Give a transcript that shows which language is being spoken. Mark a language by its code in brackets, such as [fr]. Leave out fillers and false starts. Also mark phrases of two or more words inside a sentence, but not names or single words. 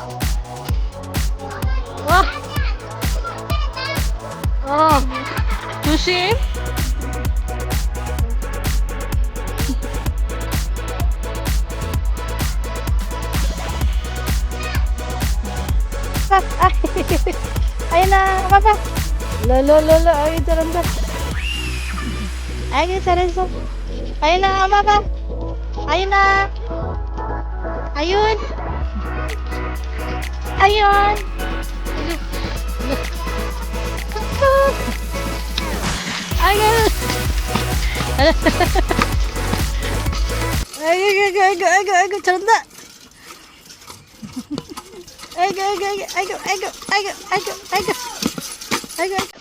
[ko] 와. 조심. [tl] Ayun na, papa. [ko] Lolo, ay 잘한다. 아이고 잘했어. [tl] ayun na, papa. ayun na. Ayun. Ayun. Ayun. [ko] 아이고 잘한다. 아이고.